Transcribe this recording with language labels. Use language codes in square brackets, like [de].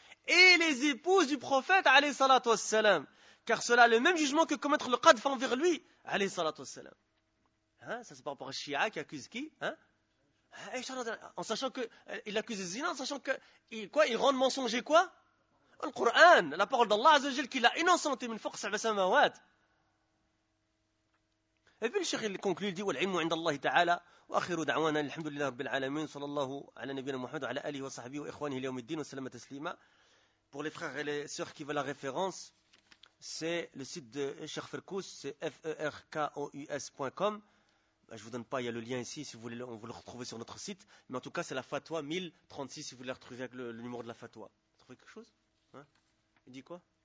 [fr] Et les épouses du prophète, alayhi salatu wassalam. Car cela a le même jugement que commettre le qadf envers lui, alayhi salatu wassalam. Hein? Ça c'est par rapport à Shia qui accuse qui hein? En sachant qu'il accuse Zina, en sachant qu'il il rend mensonger quoi? Le Coran, la parole d'Allah Azzajal qui l'a innocenté, une force à la samawat. Et puis le cheikh il conclut, il dit [ar] وَالْعِلْمُ عِنْدَ اللَّهِ تَعَالَى وَأَخِرُ دَعْوَانَا الْحَمْدُ لِلَّهِ رَبِّ الْعَالَمِينَ صَلَى اللَّهُ عَلَى نَبِيِّنَا مُحَمَدٍ وَعَلَى آلِهِ وَصَحْبِهِ وَإِخْوَانِهِ لِيَوْمِ الدِّينِ وَسَلَامَةً تَسْلِيمًا. [fr] Pour les frères et les sœurs qui veulent la référence, c'est le site de Cheikh Ferkous, c'est ferkous.com. Je vous donne pas, il y a le lien ici si vous voulez, on vous le retrouvez sur notre site, mais en tout cas c'est la fatwa 1036 si vous voulez la retrouver avec le numéro de la fatwa. Vous trouvez quelque chose hein? Il dit quoi?